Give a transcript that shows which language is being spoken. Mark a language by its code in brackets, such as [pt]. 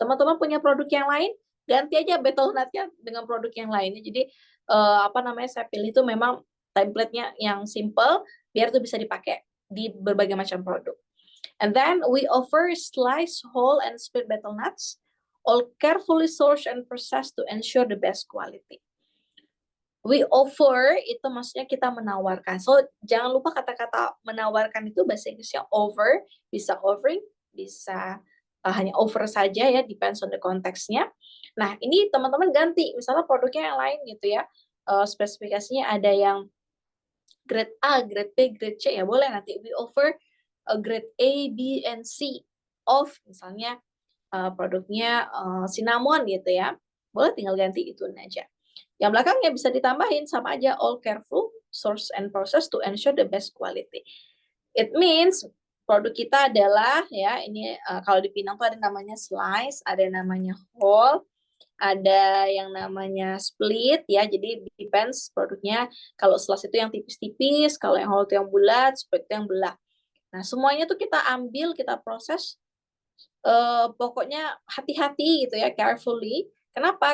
[id] Teman-teman punya produk yang lain, ganti aja betel nutnya dengan produk yang lainnya. Jadi saya pilih itu memang template-nya yang simple biar itu bisa dipakai di berbagai macam produk. [en] And then we offer sliced whole and split betel nuts, all carefully sourced and processed to ensure the best quality. We offer [id] itu maksudnya kita menawarkan. So jangan lupa kata-kata menawarkan itu bahasa Inggrisnya offer, bisa offering, bisa hanya offer saja ya, [en] depends on the [id] konteksnya. Nah, ini teman-teman ganti, misalnya produknya yang lain gitu ya. Spesifikasinya ada yang grade A, grade B, grade C ya boleh nanti [en] we offer grade A, B, and C of [id] misalnya produknya cinnamon gitu ya. Boleh tinggal ganti itu aja. Yang belakangnya bisa ditambahin sama aja [en] all careful, source and process to ensure the best quality. It means [id] produk kita adalah ya ini kalau di Pinang tuh ada namanya slice, ada namanya whole, ada yang namanya split ya. Jadi depends produknya. Kalau slice itu yang tipis-tipis, kalau yang whole itu yang bulat, split itu yang belah. Nah, semuanya tuh kita ambil, kita proses pokoknya hati-hati gitu ya, carefully. Kenapa?